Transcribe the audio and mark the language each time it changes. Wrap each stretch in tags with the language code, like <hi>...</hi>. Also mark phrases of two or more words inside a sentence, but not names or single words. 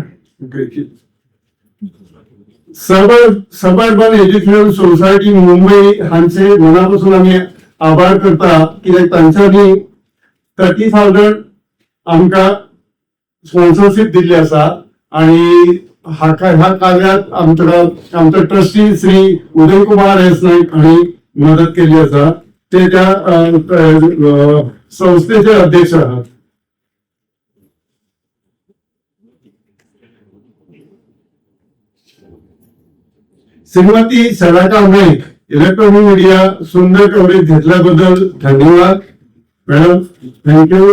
<kok>सबर्बन एज्युकेशन सोसायटी मुंबई हांचे मनापासून आम्ही आभार करता कित्याक तांच्यांनी 30,000 आमकां स्पॉन्सरशीप दिल्ली आसा आणि ह्या कार्यात आमचो ट्रस्टी श्री उदय कुमार एस नाईक हांणी मदत केली आसा ते त्या संस्थेचे अध्यक्ष आहात.</kok> <mr>श्रीमती सदाका नाईक</mr> <en>electronic media</en> <mr>सुंदर कव्हरेज घेतल्याबद्दल धन्यवाद मॅडम, थँक्यू.</mr>